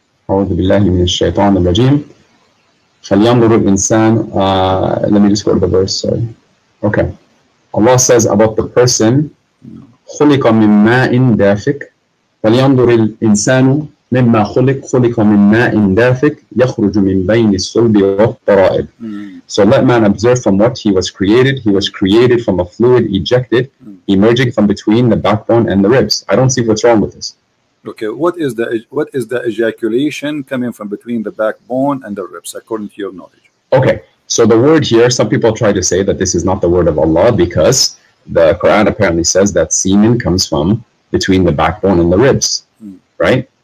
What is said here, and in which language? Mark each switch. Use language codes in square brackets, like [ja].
[ar] أعوذ بالله من الشيطان الرجيم. فلينظر الإنسان. [en] Let me just go to the verse. Sorry. Okay. Allah says about the person. [ar] خلق من ماء دافق. فلينظر الإنسان مما خلق من ماء دافق يخرج من بين الصلب والترائب. [en] So let man observe from what he was created. He was created from a fluid ejected, emerging from between the backbone and the ribs. I don't see what's wrong with this. Okay, what is the ejaculation coming from between the backbone and the ribs, according to your knowledge? Okay, so the word here, some people try to say that this is not the word of Allah because the Quran apparently says that semen comes from between the backbone and the ribs, right?